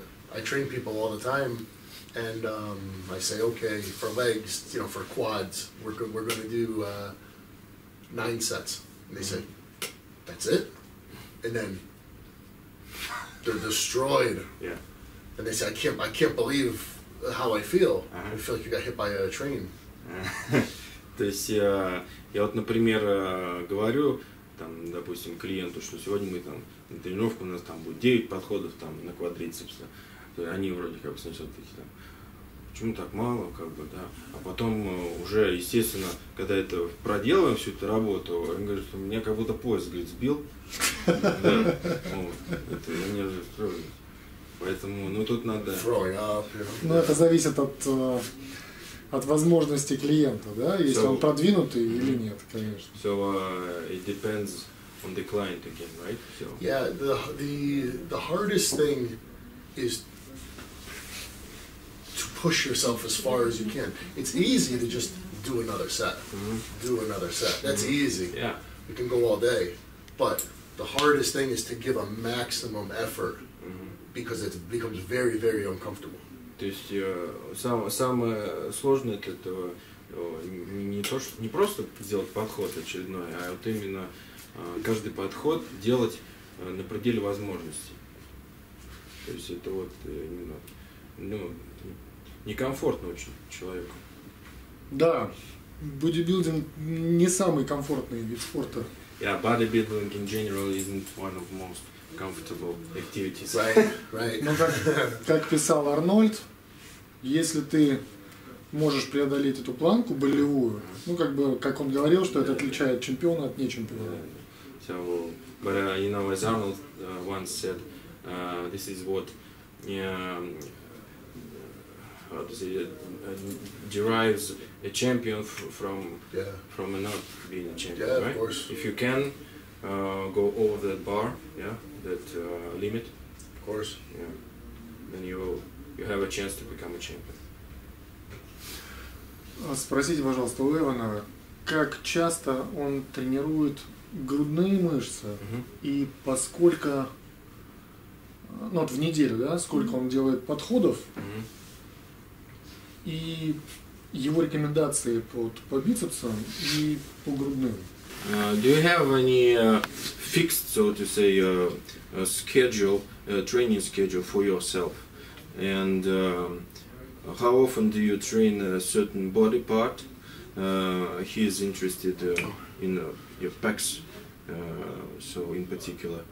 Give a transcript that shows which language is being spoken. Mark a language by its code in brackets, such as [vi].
[en] I train people all the time, and I say, okay, for legs, for quads, we're going to do 9 sets. And they say, that's it? and then they're destroyed. Yeah. And they say, I can't believe how I feel. I feel like you got hit by a train. [ru] То есть я вот, например, говорю, там, допустим, клиенту, что сегодня мы там на тренировку, у нас там будет 9 подходов там на квадрицепс. То есть они вроде как бы сначала такие там, почему так мало, как бы, да. А потом уже, естественно, когда это проделаем всю эту работу, он говорит, что меня как будто поезд, говорит, сбил. Да. Это я не строю. Поэтому, ну тут надо. Ну это зависит от возможностей клиента, да, если он продвинутый или нет, конечно. [en] So it depends on the client again, right? So. Yeah, the hardest thing is to push yourself as far as you can. It's easy to just do another set. Do another set. That's easy. Yeah. You can go all day. But the hardest thing is to give a maximum effort because it becomes very, very uncomfortable. [ru] То есть самое сложное это не просто сделать подход очередной, а вот именно каждый подход делать на пределе возможностей. То есть это вот именно, ну, некомфортно очень человеку. Да, бодибилдинг не самый комфортный вид спорта. [en] Yeah, bodybuilding in general isn't one of the most comfortable activities. Right. [ru] Ну, как писал Арнольд, если ты можешь преодолеть эту планку болевую, ну, как бы, как он говорил, что это отличает чемпиона от нечемпиона. [en] So, but you know, as Arnold once said, this is what how to say derives a champion from a not being a champion, right? Of course. If you can go over that bar, that limit, of course, then you have a chance to become a champion. [ru] Спросите, пожалуйста, у Эвана, как часто он тренирует грудные мышцы и поскольку, ну вот в неделю, да, сколько он делает подходов и его рекомендации по бицепсам и по грудным. [en] Do you have any fixed, so to say, schedule, training schedule for yourself? And how often do you train a certain body part? He is interested in your pecs, so in particular.